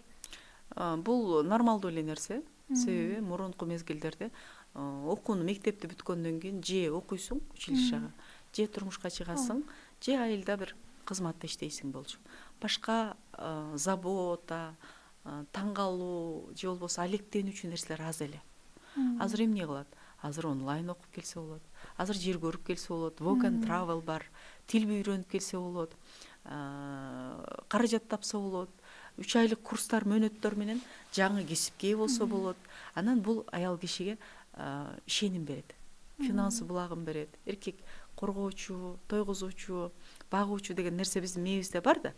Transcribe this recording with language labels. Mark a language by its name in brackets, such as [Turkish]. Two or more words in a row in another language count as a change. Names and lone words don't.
[Kyrgyz] Бул нормалдуу эле нерсе. Себеби мурунку мезгилдерде окууну, мектепти бүткөндөн кийин же окуйсуң училищага, же турмушка чыгасың, же айылда бир кызматта иштейсиң болчу. Башка забота, таң калуу же болбосо алектенүүчү нерселер аз эле. Азыр эмне кылат? Азыр онлайн окуп келсе болот. Азыр жер көрүп келсе болот. [English] Work and travel [Kyrgyz] бар. Тил үйрөнүп келсе болот. Каражат тапса болот. 3 айлык курстар, мөөнөттөр менен жаңы кесипке болсо болот. Анан бул аял кишиге ишеним берет. Финансы булагын берет. Эркек коргоочу, тойгузуучу, багуучу деген нерсе биздин мээбизде бар да.